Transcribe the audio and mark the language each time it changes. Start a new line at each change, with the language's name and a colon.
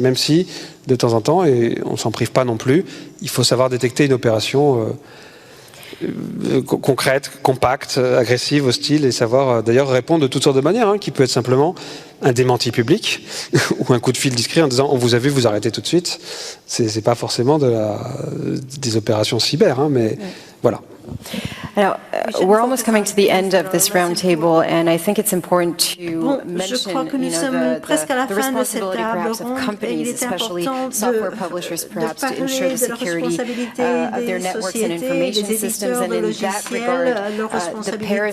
French: Même si, de temps en temps, et on ne s'en prive pas non plus, il faut savoir détecter une opération concrète, compacte, agressive, hostile, et savoir d'ailleurs répondre de toutes sortes de manières, qui peut être simplement un démenti public ou un coup de fil discret en disant on vous a vu, vous arrêtez tout de suite. C'est pas forcément des opérations cyber, mais voilà. Alors,
English: we're almost coming to the end of this roundtable, and I think it's important to mention,
French: je crois que nous sommes presque à la fin de cette table ronde, et il est important de parler de la responsabilité des sociétés, des éditeurs de logiciels, leur responsabilité.